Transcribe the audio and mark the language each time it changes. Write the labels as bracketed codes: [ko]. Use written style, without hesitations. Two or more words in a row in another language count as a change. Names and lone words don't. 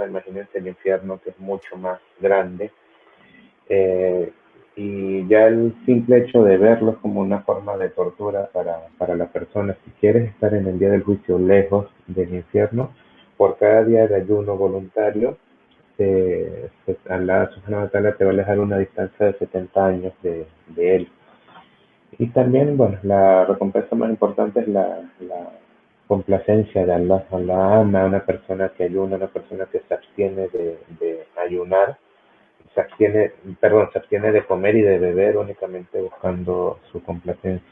[es] Imagínense el infierno, que es mucho más grande. eh, y ya el simple hecho de verlo es como una forma de tortura para la persona. Si quieres estar en el día del juicio lejos del infierno, por cada día de ayuno voluntario, Allah [ar] سبحانه وتعالى [es] te va a alejar una distancia de 70 años de él. Y también, bueno, la recompensa más importante es la complacencia de Allah. Allah ama a una persona que ayuna, una persona que se abstiene de ayunar, se abstiene, perdón, se abstiene de comer y de beber únicamente buscando su complacencia.